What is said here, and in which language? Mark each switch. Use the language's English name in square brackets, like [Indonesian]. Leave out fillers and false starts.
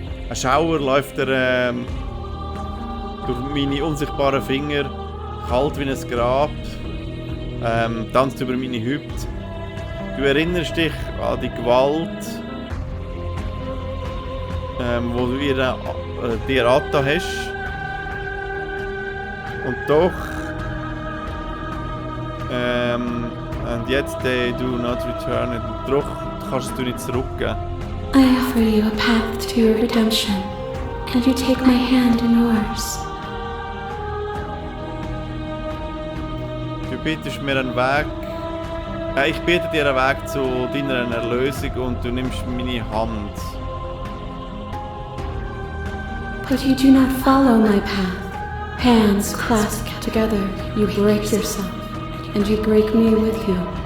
[German] Ein Schauer läuft durch meine unsichtbaren Finger, kalt wie ein Grab, tanzt über meine Hüfte. Du erinnerst dich an die Gewalt, wo du dir angetan hast. Und doch, [English] and yet they do not return it. [German] Und doch kannst du nicht zurückgeben. [English] I offer you a path to your redemption, and you take my hand in yours. [German] Du bietest mir einen Weg. Ich biete dir einen Weg zu deiner Erlösung und du nimmst meine Hand. [English] But you do not follow my path. Hands clasped together, you break yourself, and you break me with you.